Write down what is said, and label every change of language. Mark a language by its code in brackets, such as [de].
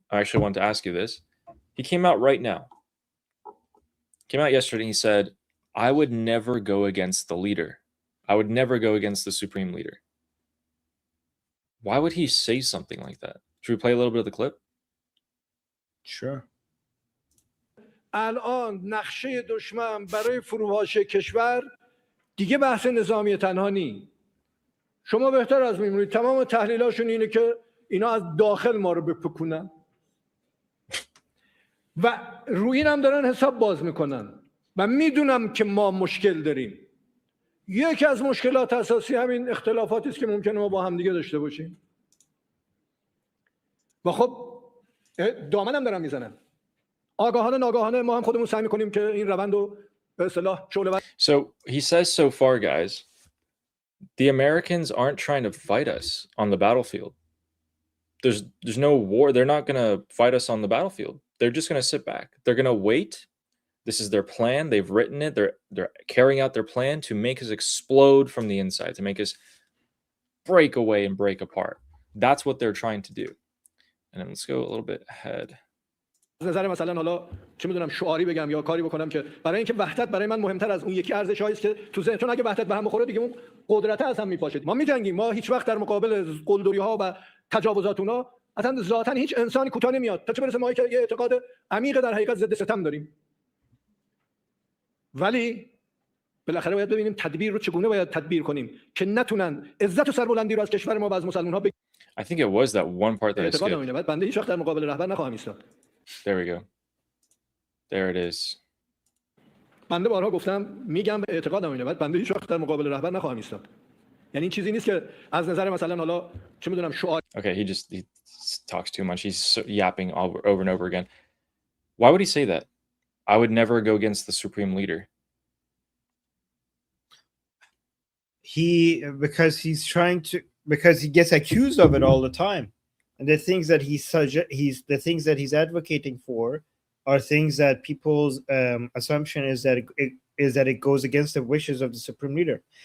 [en] I actually want to ask you this. He came out right now. Came out yesterday and he said, I would never go against the leader. I would never go against the supreme leader. Why would he say something like that? Should we play a little bit of the clip? Sure. [fa] الان نقشه دشمن برای فروپاشی کشور دیگه بحث نظامی تنها نی. شما بهتر از می‌دونید تمام تحلیلاشون اینه که اینا از داخل ما رو بپکونن و روی این هم دارن حساب باز میکنن و میدونم که ما مشکل داریم. یکی از مشکلات اساسی همین اختلافاتی است که ممکنه ما با هم دیگه داشته باشیم. و خب دامنم دارن میزنن. آگاهانه ناگاهانه ما هم خودمون سعی میکنیم که این روند رو به اصطلاح شعله. [en] So he says so far, guys, the Americans aren't trying to fight us on the battlefield. There's no war. They're not going to fight us on the battlefield. They're just going to sit back. They're going to wait. This is their plan. They've written it. They're carrying out their plan to make us explode from the inside, to make us break away and break apart. That's what they're trying to do. And then let's go a little bit ahead. [fa] نظر مثلا حالا چه میدونم شعاری بگم یا کاری بکنم که برای اینکه وحدت برای من مهمتر از اون یکی ارزش‌هایی است که تو ذهنتون اگه وحدت به هم بخوره دیگه اون قدرت از هم میپاشه. ما میجنگیم. ما هیچ وقت در مقابل قلدری‌ها و تجاوزات اونها اصلا ذاتاً هیچ انسانی کوتاه نمیاد. تا چه برسه ما که یه اعتقاد عمیق در حقیقت ضد ستم داریم. ولی بالاخره باید ببینیم تدبیر رو چگونه باید تدبیر کنیم که نتونن عزت و سربلندی رو از کشور ما و از مسلمان‌ها بگیرن. [en] I think it was that one part that I skipped. [fa] بنده هیچ وقت در مقابل رهبر نخواهم ایستاد. [en] There we go. There it is. [fa] بنده بارها گفتم میگم به اعتقادم اینه بنده هیچ وقت در مقابل رهبر نخواهم ایستاد. یعنی این چیزی نیست که از نظر مثلا حالا چه میدونم شعار. [en] Okay, he talks too much. He's yapping over and over again. Why would he say that? I would never go against the supreme leader. Because he gets accused of it all the time, and the things that he's advocating for are things that people's assumption is that it goes against the wishes of the supreme leader.